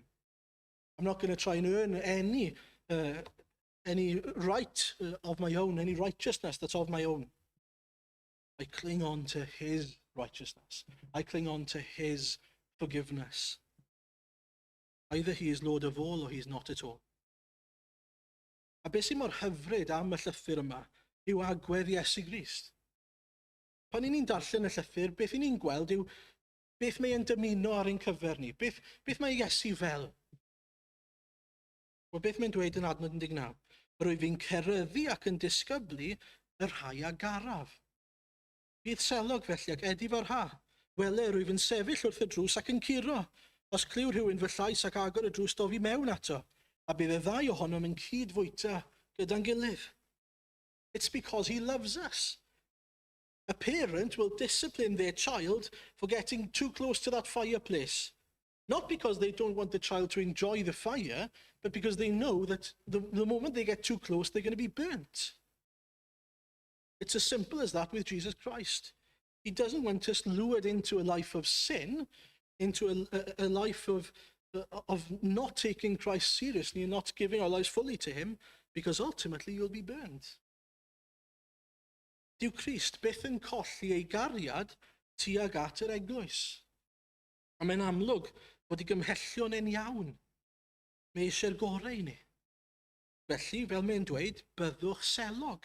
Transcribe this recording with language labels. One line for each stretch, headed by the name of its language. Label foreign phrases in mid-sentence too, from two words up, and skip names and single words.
English: I'm not going to try and earn any right of my own, any righteousness that's of my own. I cling on to his righteousness. I cling on to his forgiveness. Either he is Lord of all or he's not at all.
Welsh: A beth sy'n mor hyfryd am y llythyr yma yw agwedd Iesu Grist. Pan ni'n darllen y llythyr, beth ni'n gweld yw beth mae'n dymuno ar ein cyfer ni. Beth mae Iesu fel? Wel, beth mae'n dweud yn adnod 19? Rwyf fi'n ceryddu ac yn disgyblu y rhai a garaf. Bydd selog felly ac edif o'r ha. Wele rwyf yn sefyll wrth y drws ac yn curo. Os cliw rhywun fy llais ac agor y drws dofi mewn ato, a bydd y ddau ohonom yn cydfwyta gyda'n gilydd.
English: It's because he loves us. A parent will discipline their child for getting too close to that fireplace. Not because they don't want the child to enjoy the fire, but because they know that the moment they get too close, they're going to be burnt. It's as simple as that with Jesus Christ. He doesn't want us lured into a life of sin, into a life of not taking Christ seriously and not giving our lives fully to him, because ultimately you'll be burned.
Welsh: Dyw Christ byth yn colli ei gariad tuag at yr eglwys. A mae'n amlwg bod ei gymhellion yn iawn. Mae eisiau'r gorau i ni. Felly, fel mae'n dweud, byddwch selog.